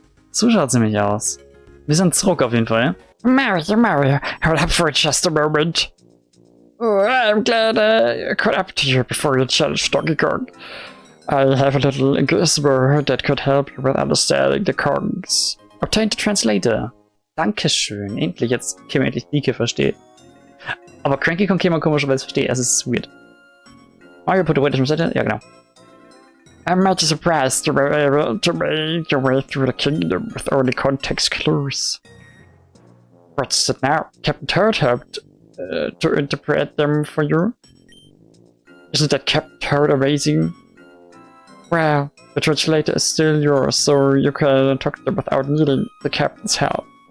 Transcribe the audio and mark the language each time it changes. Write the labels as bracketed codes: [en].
[de] So schaut es nämlich aus. Wir sind zurück auf jeden Fall. [en] Mario, hold up for just a moment. Oh, I'm glad I caught up to you before you challenged Donkey Kong. I have a little gizmo that could help you with understanding the Kongs. Obtained a translator. Dankeschön. [de] Endlich, jetzt können wir endlich Nike verstehen. Aber Cranky Kong kann man komischerweise verstehen. Es ist weird. [en] Mario put away the translator? [de] Ja, genau. [en] I'm mighty surprised you were able to make your way through the kingdom with only context clues. What's it now? Captain Toad helped to interpret them for you. Isn't that Captain Toad amazing? Well, the translator is still yours, so you can talk to them without needing the captain's help.